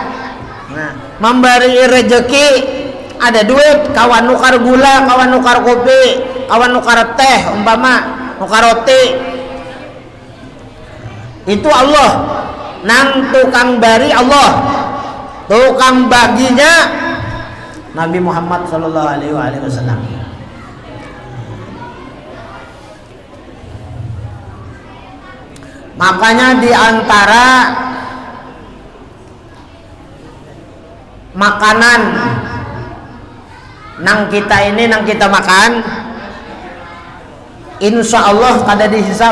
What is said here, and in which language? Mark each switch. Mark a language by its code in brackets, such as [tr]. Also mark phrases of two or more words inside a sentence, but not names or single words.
[bjn] Nah, memberi rezeki ada duit, kawan nukar gula, kawan nukar kopi, kawan nukar teh, umpama nukar roti. Itu Allah. Nang tukang bari Allah, tukang baginya Nabi Muhammad [ar] صلى الله عليه وسلم. [bjn] Makanya di antara makanan nang kita makan, [ar] إن شاء الله [bjn] kada dihisab.